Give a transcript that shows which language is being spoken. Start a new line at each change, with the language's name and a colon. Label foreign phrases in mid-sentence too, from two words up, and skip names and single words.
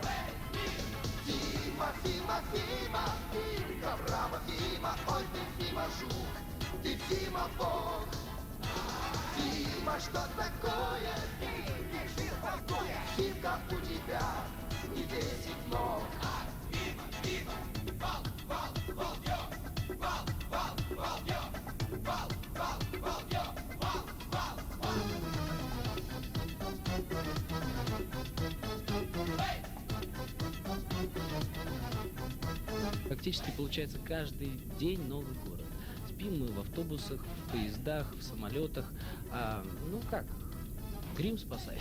Russian: Фима, Фима, Фима, Фимка, браво, Фима, ой ты, Фима, жук, ты, Фима, бог. Фима, что такое? Фимка, у тебя не 10 ног. Фима, Фима, вал, вал, вал, ё, вал, вал, вал, ё, вал, вал, вал, ё, вал, вал, вал. Практически получается каждый день новый город. Спим мы в автобусах, в поездах, в самолетах. Ну как, грим спасает.